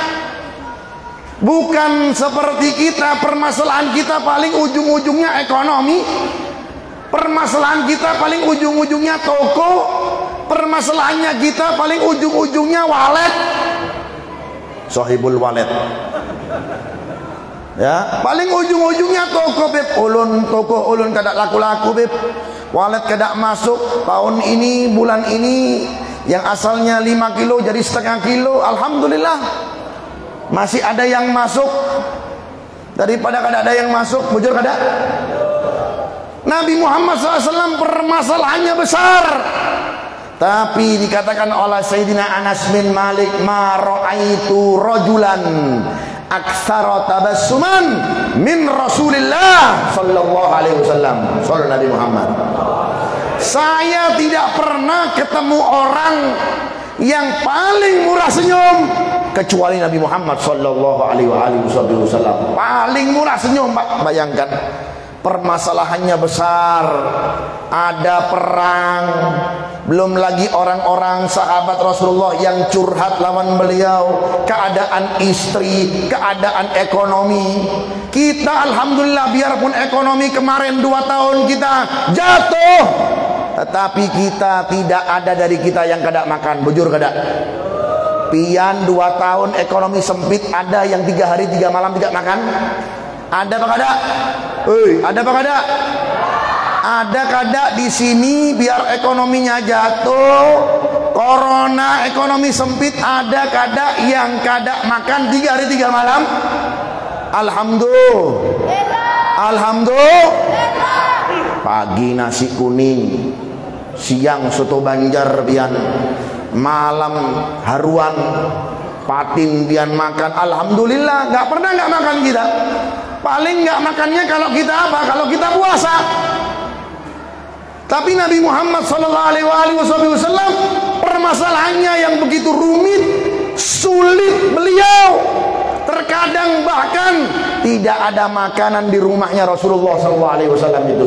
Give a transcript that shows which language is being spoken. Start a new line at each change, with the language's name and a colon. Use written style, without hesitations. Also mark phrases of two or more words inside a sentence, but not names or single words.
Indonesian: Bukan seperti kita, permasalahan kita paling ujung-ujungnya ekonomi. Permasalahan kita paling ujung-ujungnya toko. Permasalahannya kita paling ujung-ujungnya walet. Sohibul walet. Ya, paling ujung-ujungnya toko beb.
Banjar: Ulun toko ulun kada laku-laku beb. Walet kada masuk.
Indonesian: Tahun ini, bulan ini yang asalnya 5 kilo jadi setengah kilo. Alhamdulillah. Masih ada yang masuk.
Banjar: Daripada kada ada yang masuk, bujur kada?
Indonesian: Nabi Muhammad SAW permasalahannya besar. Tapi dikatakan oleh
Arabic: Sayyidina Anas bin Malik, ما رأيت رجلا أكثر تبسما من رسول الله صلى الله عليه وسلم. صلى الله نبي محمد.
Indonesian: Saya tidak pernah ketemu orang yang paling murah senyum kecuali Nabi Muhammad
Arabic: صلى الله عليه وسلم.
Indonesian: Paling murah senyum, Pak. Bayangkan. Permasalahannya besar, ada perang, belum lagi orang-orang sahabat Rasulullah yang curhat lawan beliau, keadaan istri, keadaan ekonomi. Kita alhamdulillah biarpun ekonomi kemarin 2 tahun kita jatuh, tetapi kita tidak ada dari kita yang kada makan.
Banjar: Bujur kada?
Indonesian: Pian 2 tahun ekonomi sempit, ada yang 3 hari 3 malam tidak makan?
Banjar: Ada apa kada? Ada apa kada? Ada kada di sini biar ekonominya jatuh, corona, ekonomi sempit, ada kada yang kada makan 3 hari 3 malam?
Arabic: الحمد لله. الحمد لله.
Indonesian: Pagi nasi kuning, siang soto Banjar pian, malam haruan patin pian makan. Alhamdulillah, nggak pernah nggak makan kita. Paling nggak makannya kalau kita apa? Kalau kita puasa. Tapi Nabi Muhammad SAW permasalahannya yang begitu rumit, sulit beliau. Terkadang bahkan tidak ada makanan di rumahnya Rasulullah SAW itu.